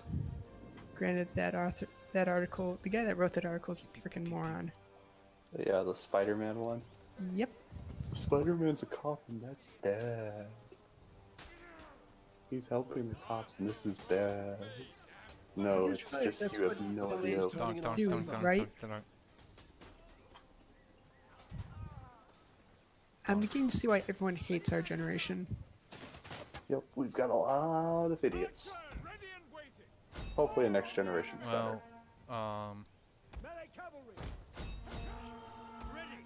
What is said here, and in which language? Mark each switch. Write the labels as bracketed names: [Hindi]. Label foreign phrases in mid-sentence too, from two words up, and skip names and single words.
[English] Granted, that article, the guy that wrote that article is a freaking moron. Yeah, the Spider-Man one. Yep. Spider-Man's a cop and that's bad. He's helping the cops and this is bad. No, Just it's realize just that's you have what no the idea. ladies Donk, donk, do, donk, donk, right? donk, donk, donk. I'm beginning to see why everyone hates our generation. Yep, we've got a lot of idiots. Archers, ready and waiting! Hopefully the next generation's Well, Melee cavalry! Ready!